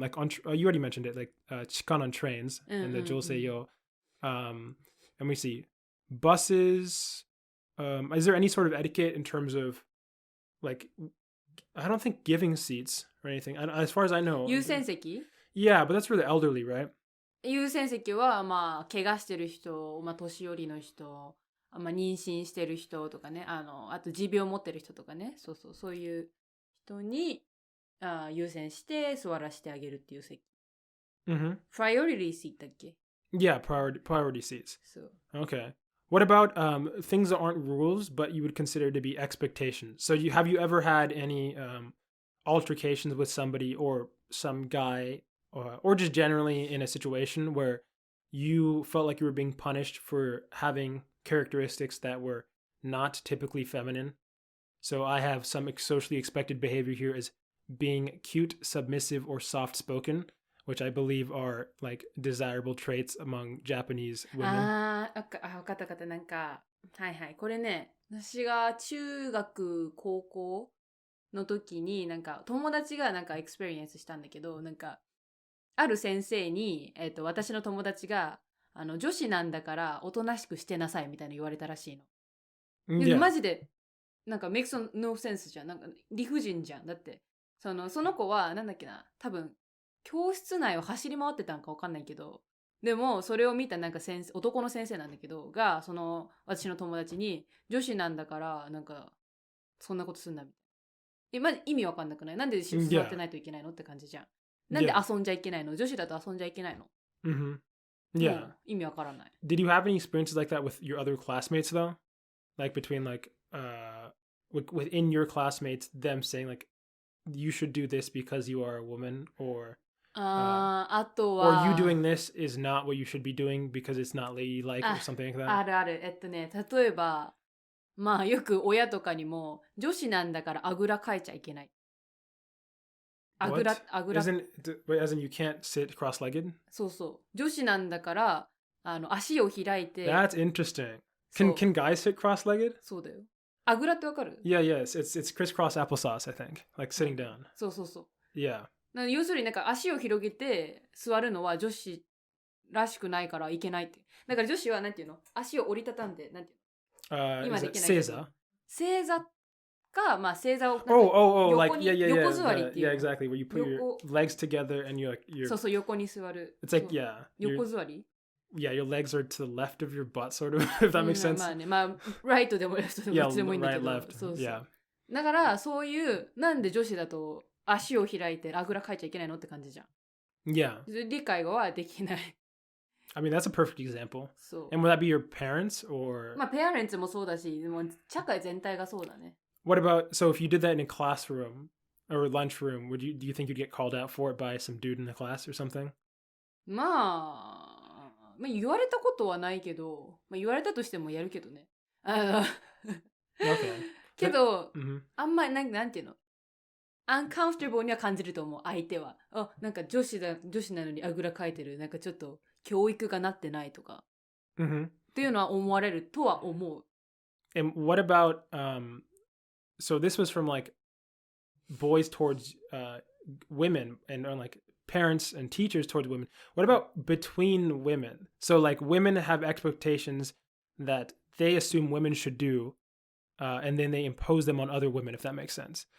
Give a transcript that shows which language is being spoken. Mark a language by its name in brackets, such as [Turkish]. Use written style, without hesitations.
[English] Like you already mentioned it, like chikan on trains and the joseiyo. Let me see, buses. Is there any sort of etiquette in terms of like, I don't think giving seats or anything. As far as I know. [Japanese] 優先席? [English] Yeah, but that's for the elderly, right? [Japanese] 優先席はまあ怪我してる人、まあ年寄りの人、まあ妊娠してる人とかね、あと持病を持ってる人とかね、そういう人に優先して座らせてあげるっていう席。 [English] Priority seat [Japanese] だっけ? [English] Yeah, priority seats. Okay. What about things that aren't rules, but you would consider to be expectations? So have you ever had any altercations with somebody or some guy or just generally in a situation where you felt like you were being punished for having characteristics that were not typically feminine? So I have some socially expected behavior here as being cute, submissive, or soft-spoken, which I believe are like desirable traits among Japanese women. [Japanese] わかった。なんか、はいはい。これね、私が中学、高校の時に、なんか友達がなんかエクスペリエンスしたんだけど、なんか、ある先生に、私の友達が、女子なんだからおとなしくしてなさいみたいな言われたらしいの。 [English] Yeah. [Japanese] マジで、なんか [English] makes no sense [Japanese] じゃん。なんか理不尽じゃん。だって、その子は、なんだっけな、多分、教室内を走り回ってたんか分かんないけど、でもそれを見たなんか男の先生なんだけどが、私の友達に女子なんだからなんかそんなことすんなみたいな。意味分かんなくない？なんで座ってないといけないのって感じじゃん。なんで遊んじゃいけないの？女子だと遊んじゃいけないの。 [English] Yeah. [Japanese] 意味分からない。 [English] Did you have any experiences like that with your other classmates though? Like between like within your classmates, them saying like you should do this because you are a woman, or [Japanese] あとは [English] or you doing this is not what you should be doing because it's not ladylike or something like that? [Japanese] ある。例えば、まあよく親とかにも女子なんだからあぐらかいちゃいけない。あぐら。 [English] As in you can't sit cross-legged? [Japanese] そう。女子なんだから足を開いて。 [English] That's interesting. Can guys sit cross-legged? [Japanese] そうだよ。あぐらってわかる？ [English] Yeah, yes. It's crisscross applesauce, I think. Like sitting down. [Japanese] そう。 [English] Yeah. [Japanese] 要するになんか足を広げて座るのは女子らしくないからいけないって。だから女子はなんていうの？足を折りたたんで、なんていうの？今できないけど。正座か、まあ正座を [English] like [Japanese] 横座りっていう。 [English] Yeah, exactly. Where you put your legs together and you're [Japanese] そう横に座る。 [English] It's like, yeah. [Japanese] 横座り [English] yeah, your legs are to the left of your butt, sort of, if that makes sense. [Japanese] まあね、まあ、ライトでもレフトでもどっちでもいいんだけど。 [English] right, left. [Japanese] そうそう。 [English] Yeah. [Japanese] だから、そういう、なんで女子だと足を開いてあぐらかいちゃいけないのって感じじゃん。 [English] Yeah. [Japanese] 理解はできない。 [English] I mean, that's a perfect example. [Japanese] そう。 [English] And would that be your parents or? [Japanese] まあ、ペアレンツもそうだし、でも社会全体がそうだね。 [English] What about, so if you did that in a classroom or lunchroom, do you think you'd get called out for it by some dude in the class or something? [Japanese] まあ言われたことはないけど、言われたとしてもやるけどね。 [English] Okay. [Japanese] けど、 Mm-hmm. あんまりなんていうの、 [English] uncomfortable [Japanese] には感じると思う、相手は。あ、なんか女子なのにあぐらかいてる、なんかちょっと教育がなってないとか、 Mm-hmm. っていうのは思われるとは思う。 [English] And what about, so this was from like boys towards women and like parents and teachers towards women. What about between women? So like women have expectations that they assume women should do, and then they impose them on other women, if that makes sense.